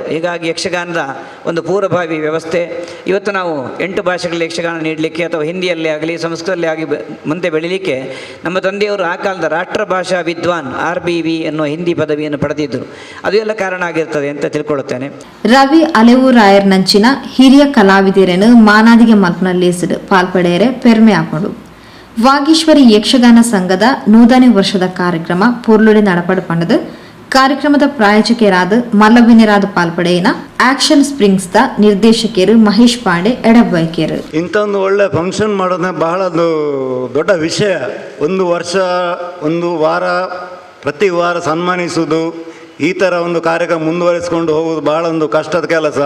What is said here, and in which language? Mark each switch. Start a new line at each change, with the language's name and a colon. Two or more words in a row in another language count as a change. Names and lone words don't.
Kannada: ಹೀಗಾಗಿ ಯಕ್ಷಗಾನದ ಒಂದು ಪೂರ್ವಭಾವಿ ವ್ಯವಸ್ಥೆ. ಇವತ್ತು ನಾವು 8 ಭಾಷೆಗಳಲ್ಲಿ ಯಕ್ಷಗಾನ ನೀಡಲಿಕ್ಕೆ ಅಥವಾ ಹಿಂದಿಯಲ್ಲೇ ಆಗಲಿ ಸಂಸ್ಕೃತಲ್ಲೇ ಆಗಿ ಮುಂದೆ ಬೆಳೀಲಿಕ್ಕೆ ನಮ್ಮ ತಂದೆಯವರು ಆ ಕಾಲದ ರಾಷ್ಟ್ರಭಾಷಾ ವಿದ್ವಾನ್ RBV ಎನ್ನುವ ಹಿಂದಿ ಪದವಿಯನ್ನು ಪಡೆದಿದ್ದರು. ಅದು ಎಲ್ಲ ಕಾರಣ ಆಗಿರ್ತದೆ ಅಂತ ತಿಳ್ಕೊಳ್ಳುತ್ತೇನೆ.
Tulu: ರವಿ ಅಲೆವೂರಾಯರ್ ನಂಚಿನ ಹಿರಿಯ ಕಲಾವಿದರನ್ನು ಮಾನಾದಿಗೆ ಮಲ್ಪನಲ್ಲಿಸಿದು ಪಾಲ್ಪಡೆಯರೆ ಪೆರ್ಮೆ ಹಾಕೊಂಡು ವಾಗೀಶ್ವರಿ ಯಕ್ಷಗಾನ ಸಂಘದ 100ನೇ ವರ್ಷದ ಕಾರ್ಯಕ್ರಮ ಪೂರ್ಲುಡೆ ನಡಪಡಪಂಡದು. ಕಾರ್ಯಕ್ರಮದ ಪ್ರಾಯೋಜಕರಾದ ಮಲ್ಲವಿನರಾದ ಪಾಲ್ಪಡೆಯಿನ ಆಕ್ಷನ್ ಸ್ಪ್ರಿಂಗ್ಸ್ ದ ನಿರ್ದೇಶಕರು ಮಹೇಶ್ ಪಾಂಡೆ ಎಡಬೈಕರು.
Kannada: ಇಂಥ ಒಂದು ಒಳ್ಳೆ ಫಂಕ್ಷನ್ ಮಾಡೋದೇ ಬಹಳ ದೊಡ್ಡ ವಿಷಯ. ಒಂದು ವಾರ ಪ್ರತಿ ವಾರ ಸನ್ಮಾನಿಸುವುದು, ಈ ಥರ ಒಂದು ಕಾರ್ಯಕ್ರಮ ಮುಂದುವರಿಸಿಕೊಂಡು ಹೋಗುವುದು ಬಹಳ ಒಂದು ಕಷ್ಟದ ಕೆಲಸ.